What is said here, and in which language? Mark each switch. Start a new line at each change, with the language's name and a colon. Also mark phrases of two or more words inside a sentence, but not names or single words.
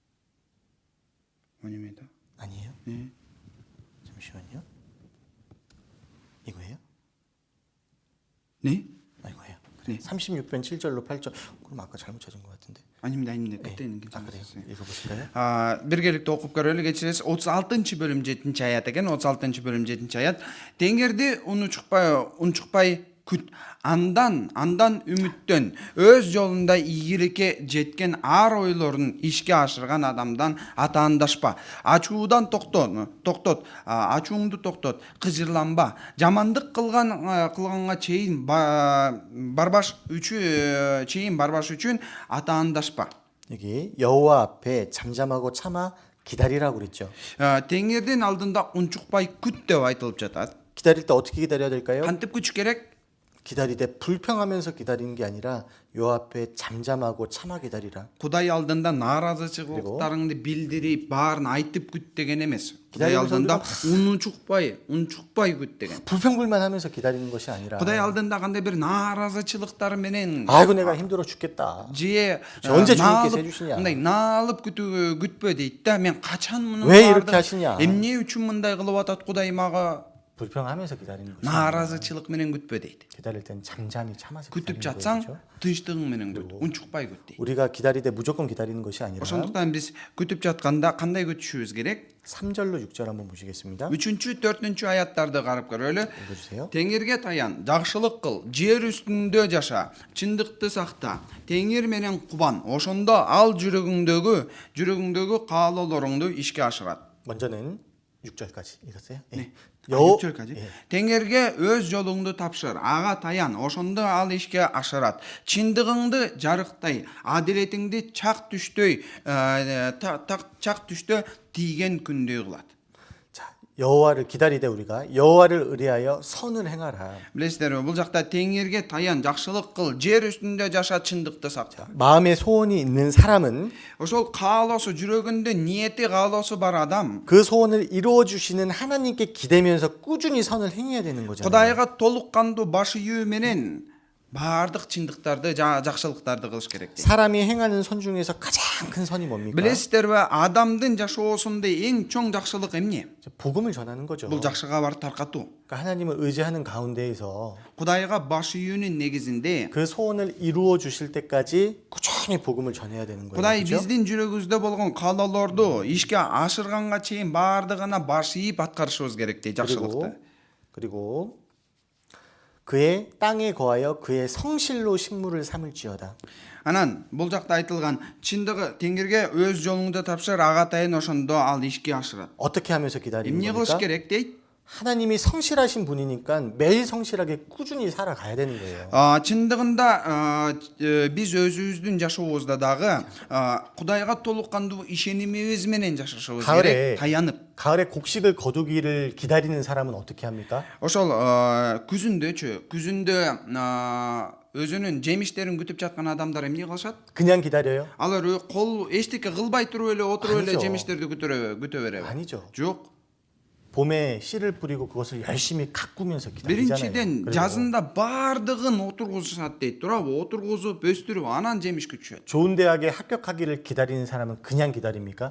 Korean: 아닙니다. 아니에요? 예. 잠시만요. 이거예요? 네? 이거예요. 네. 36편 7절로 8절. 그럼 아까 잘못 찾은 것 같은데. 아닙니다. 그때는 그래요? 괜찮았어요. 읽어보실까요?
Kyrgyz: Биргеликте окуп көрөлү. Кечиресиз 36 бөлүм 7 аят экен. 36 бөлүм 7 аят. Теңгерди унчукпай күт. Андан үмүттөн өз жолунда ийгиликке жеткен ар ойлорун ишке ашырган адамдан атаандашпа. Ачуудан токтот. Ачууңду токтот. Кыжырланба. Жамандык кылганга чейин барбаш үчүн атаандашпа.
Korean: 여기 여호와 앞에 잠잠하고 참아 기다리라고 그랬죠.
Kyrgyz: Теңердин алдында унчукпай күт деп айтылып жатат.
Korean: 기다릴 때 어떻게 기다려야 될까요?
Kyrgyz: Кантип күтүш керек?
Korean: 기다릴 때 불평하면서 기다리는 게 아니라 여호와 앞에 잠잠하고 참아 기다리라.
Kyrgyz: Кудай алдында нааразычылыктарыңды билдирип, баарын айтып күт деген эмес. Кудай алдында унчукпай күт деген.
Korean: 불평불만하면서 기다리는 것이 아니라.
Kyrgyz: Кудай алдында кандай бир нааразычылыктар менен
Korean: 아이고 내가 힘들어 죽겠다.
Kyrgyz: же
Korean: 언제 주님께서 해주시냐?
Kyrgyz: мындай наалып күтпө дейт да. Мен качан муну
Korean: 왜 이렇게 하시냐?
Kyrgyz: эмне үчүн мындай кылып атат Кудай мага?
Korean: 불평하면서 기다리는 것이
Kyrgyz: нааразычылык менен күтпө дейт.
Korean: 기다릴 땐 잠잠히 참아서
Kyrgyz: күтүп
Korean: 기다리는
Kyrgyz: жатсаң
Korean: 거죠.
Kyrgyz: тынчтыгың менен күт, унчукпай күт дейт.
Korean: 우리가 기다릴 때 무조건 기다리는 것이 아니라
Kyrgyz: ошондуктан биз күтүп жатканда кандай күтүшүбүз керек?
Korean: 3절로 6절 한번 보시겠습니다.
Kyrgyz: 3-4 аяттарды карап көрөлү.
Korean: 읽어주세요.
Kyrgyz: Теңирге таян, жакшылык кыл, жер үстүндө жаша, чындыкты сакта, теңир менен кубан. Ошондо ал жүрөгүңдөгү каалоолоруңду ишке ашырат.
Korean: 먼저는 6절까지 읽었어요? 네. 여 6절까지.
Kyrgyz: Теңирге өз жолуңду тапшыр, ага таян, ошондо ал ишке ашырат. Чындыгыңды жарыктай, адилетиңди чак түштө тийген күндөй кылат.
Korean: 자, 여호와를 기다리되 우리가 여호와를 의뢰하여 선을 행하라.
Kyrgyz: Білесіздер, бұл жақта теңерге таян, жақсылық қыл, жер үстінде жаша, чындықты сақта.
Korean: 마음에 소원이 있는 사람은
Kyrgyz: Ошол каалоосу жүрөгүндө ниети каалоосу бар адам
Korean: 그 소원을 이루어 주시는 하나님께 기대면서 꾸준히 선을 행해야 되는 거잖아요.
Kyrgyz: Кудайга толук кандуу баш ийүү менен баардык чындыктарды, жакшылыктарды кылыш керек.
Korean: 사람이 행하는 선 중에서 가장 큰 선이 뭡니까?
Kyrgyz: Билесиздерби, адамдын жашоосунда эң чоң жакшылык эмне?
Korean: 복음을 전하는 거죠.
Kyrgyz: Бул жакшы кабарды таркатуу.
Korean: 그러니까 하나님을 의지하는 가운데에서
Kyrgyz: Кудайга баш ийүүнүн негизинде
Korean: 그 소원을 이루어 주실 때까지 꾸준히 복음을 전해야 되는 거예요.
Kyrgyz: Кудай
Korean: 그렇죠?
Kyrgyz: биздин жүрөгүбүздө болгон каалоолорду ишке ашырганга чейин баардыгына баш ийип аткарышыбыз керек дейт жакшылыкты.
Korean: 그리고 그의 땅에 거하여 그의 성실로 식물을 삼을지어다.
Kyrgyz: Анан бул жакта айтылган чындыгы теңирге өз жолуңду тапшыр, ага атайын ошондо ал ишке ашырат.
Korean: 어떻게 하면서 기다리는
Kyrgyz: эмне кылыш
Korean: 겁니까?
Kyrgyz: керек дейт?
Korean: 하나님이 성실하신 분이니까 매일 성실하게 꾸준히 살아가야 되는 거예요.
Kyrgyz: Чындыгында биз өзүбүздүн жашообузда дагы Кудайга толук кандуу ишенимибиз менен жашашыбыз керек, таянып.
Korean: 가을에 곡식을 거두기를 기다리는 사람은 어떻게 합니까?
Kyrgyz: Ошол күзүндө өзүнүн жемиштерин күтүп жаткан адамдар эмне кылышат?
Korean: 그냥 기다려요?
Kyrgyz: Алар кол эчтеке кылбай туруп эле отуруп эле
Korean: 아니죠.
Kyrgyz: жемиштерди күтө береби?
Korean: 아니죠.
Kyrgyz: Жок.
Korean: 봄에 씨를 뿌리고 그것을 열심히 가꾸면서 기다리잖아요.
Kyrgyz: Биринчиден
Korean: 그리고
Kyrgyz: жазында баардыгын отургузушат дейт. Туурабы? Отургузуп, өстүрүп, анан жемиш күтүшөт.
Korean: 좋은 대학에 합격하기를 기다리는 사람은 그냥 기다립니까?